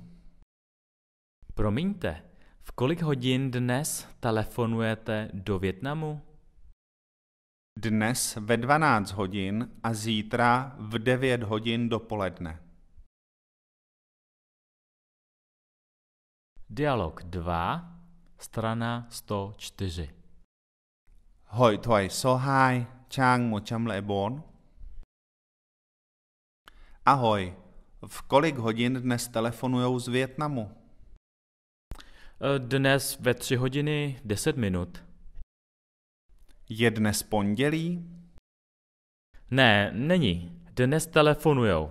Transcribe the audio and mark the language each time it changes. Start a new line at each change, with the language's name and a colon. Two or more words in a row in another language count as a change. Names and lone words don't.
Czech: Promiňte, v kolik hodin dnes telefonujete do Vietnamu? Dnes ve 12 hodin a zítra v 9 hodin dopoledne. Dialog 2, strana 104.
Vietnamese: Hội thoại số 2, trang 104.
Czech: Ahoj, v kolik hodin dnes telefonujou z Vietnamu? Dnes ve 3 hodiny 10 minut. Je dnes pondělí? Ne, není. Dnes telefonujou.